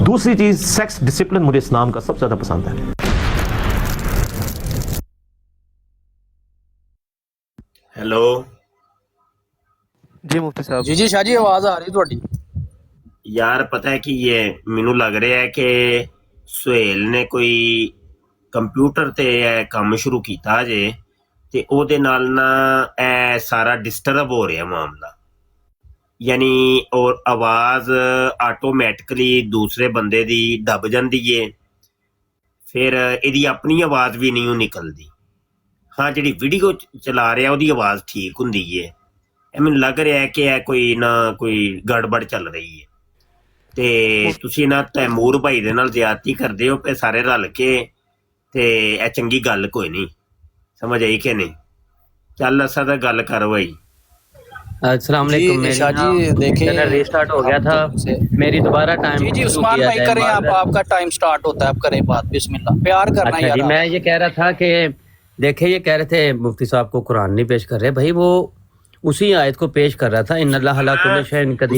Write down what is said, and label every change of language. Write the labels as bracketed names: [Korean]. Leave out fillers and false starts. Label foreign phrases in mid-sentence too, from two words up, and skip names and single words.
[Urdu] دوسری چیز [English] sex discipline [Urdu] مجھے اسلام کا سب سے زیادہ پسند ہے. ہیلو جی مفتی صاحب. جی شاہ جی آواز آ رہی تھوڑی. [Punjabi] یار پتہ ہے کہ یہ مینوں لگ رہا ہے کہ سہیل نے کوئی ਕੰਪਿਊਟਰ ਤੇ ਇਹ ਕੰਮ ਸ਼ੁਰੂ ਕੀਤਾ ਜੇ ਤੇ ਉਹਦੇ ਨਾਲ ਨਾ ਇਹ ਸਾਰਾ ਡਿਸਟਰਬ ਹੋ ਰਿਹਾ ਮਾਮਲਾ, ਯਾਨੀ ਔਰ ਆਵਾਜ਼ ਆਟੋਮੈਟਿਕਲੀ ਦੂਸਰੇ ਬੰਦੇ ਦੀ ਦਬ ਜਾਂਦੀ ਏ, ਫਿਰ ਇਹਦੀ ਆਪਣੀ ਆਵਾਜ਼ ਵੀ ਨਹੀਂ ਨਿਕਲਦੀ. ਹਾਂ ਜਿਹੜੀ ਵੀਡੀਓ ਚਲਾ ਰਿਹਾ ਉਹਦੀ ਆਵਾਜ਼ ਠੀਕ ਹੁੰਦੀ ਏ. ਇਹ ਮੈਨੂੰ ਲੱਗ ਰਿਹਾ ਕਿ ਇਹ ਕੋਈ ਨਾ ਕੋਈ ਗੜਬੜ ਚੱਲ ਰਹੀ ਹੈ. ਤੇ ਤੁਸੀਂ ਨਾ ਤੈਮੂਰ ਭਾਈ ਦੇ ਨਾਲ ਜ਼ਿਆਦਤੀ ਕਰਦੇ ਹੋ ਪਏ ਸਾਰੇ ਰਲ ਕੇ, ਤੇ ਇਹ ਚੰਗੀ ਗੱਲ ਕੋਈ ਨਹੀਂ. ਸਮਝ ਆਈ کہ نہیں؟ ਚੱਲ ਅਸਾਂ ਤਾਂ ਗੱਲ ਕਰ ਭਾਈ. [Arabic] السلام علیکم. [Urdu] جی دیکھیں ریسٹارٹ ہو گیا تھا میری دوبارہ ٹائم. جی عثمان بھائی کریں آپ کا [English] time start [Urdu] ہوتا ہے, آپ کریں بات. [Arabic] بسم اللہ, [Urdu] پیار کرنا اچھا جی. میں یہ کہہ رہا تھا کہ دیکھیں یہ کہہ رہے تھے مفتی صاحب کو قرآن نہیں پیش کر رہے بھائی, وہ اسی آیت کو پیش کر رہا تھا [Arabic] ان اللہ علی کل شیء قدیر.